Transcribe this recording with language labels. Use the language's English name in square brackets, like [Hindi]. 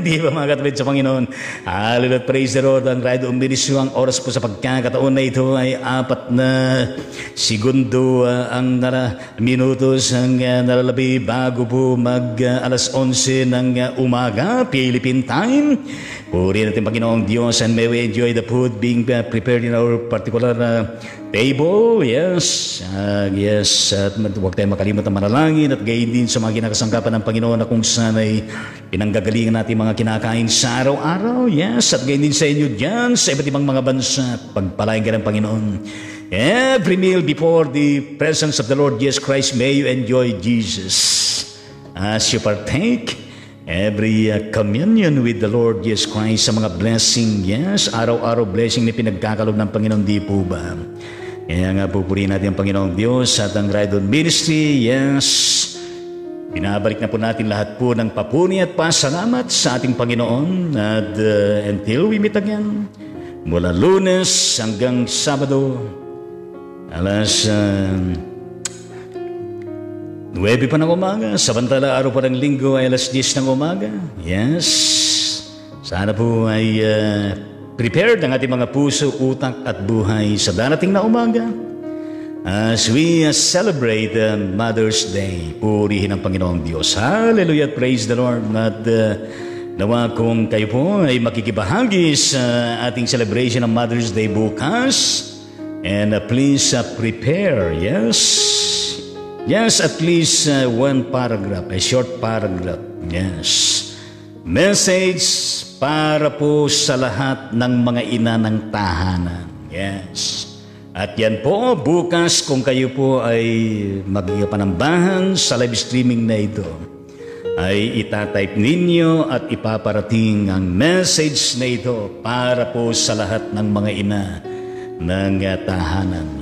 [Filipino] Di ba mga katawid sa Panginoon? Hallelujah! [English] Praise the Lord! [Filipino] Ang Ride On Ministry, ang oras po sa pagkakataon na ito ay 4 na segundo ang minutos ang nalalabi bago po mag alas 11 ng umaga, Philippine time. Purihin natin Panginoong Diyos [English] and may we enjoy the food being prepared in our particular table. Yes, yes. [Filipino] At huwag tayong makalimot ang manalangin at gayon din sa mga kinakasangkapan ng Panginoon na kung saan ay pinanggagalingan natin mga kinakain sa araw-araw. Yes, at gayon din sa inyo dyan sa iba't ibang mga bansa. Pagpalain ka ng Panginoon. [English] Every meal before the presence of the Lord Jesus Christ, may you enjoy Jesus as you partake every communion with the Lord Jesus Christ [Filipino] sa mga blessing. Yes, araw-araw blessing na pinagkakalob ng Panginoon, di po ba? Kaya nga pupurihin natin ang Panginoong Diyos at ang Ride On Ministry. Yes, binabalik na po natin lahat po ng papuni at pasalamat sa ating Panginoon. [English] At until we meet again, [Filipino] mula Lunes hanggang Sabado, alas 9 pa ng umaga, samantala araw pa ng linggo ay alas 10 ng umaga. Yes, sana po ay prepared ang ating mga puso, utak at buhay sa darating na umaga [English] as we celebrate Mother's Day. [Filipino] Purihin ang Panginoong Diyos. Hallelujah, [English] praise the Lord. [Filipino] At nawa kung kayo po ay makikibahagi sa ating celebration ng Mother's Day bukas. [English] And please prepare, yes. Yes, at least one paragraph, a short paragraph. Yes. [Filipino] Message para po sa lahat ng mga ina ng tahanan. Yes. At yan po, bukas kung kayo po ay magpapanambahan sa live streaming na ito, ay itatype ninyo at ipaparating ang message na ito para po sa lahat ng mga ina ng tahanan.